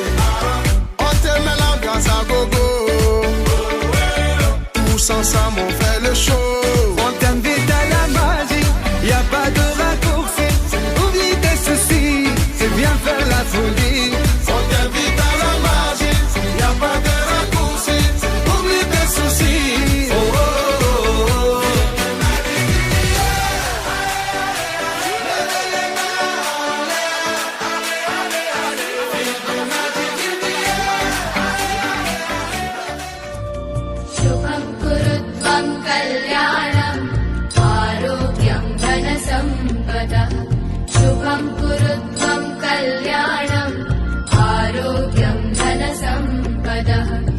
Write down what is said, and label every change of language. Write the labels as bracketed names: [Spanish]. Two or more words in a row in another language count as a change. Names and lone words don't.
[French] On te met l'ambiance à gogo. Tous ensemble, on fait le show. On t'invite à la magie, y a pas de raccourci. Oublie tes soucis, c'est bien faire la folie. On t'invite à la magie, y a pas de raccourci. Oublie tes soucis. Oh, oh, oh, oh. [Sanskrit] शुभं कुरुत्वं कल्याणम् आरोग्यं धनसम्पदः शुभं कुरुत्वं कल्याणम् आरोग्यं धनसम्पदः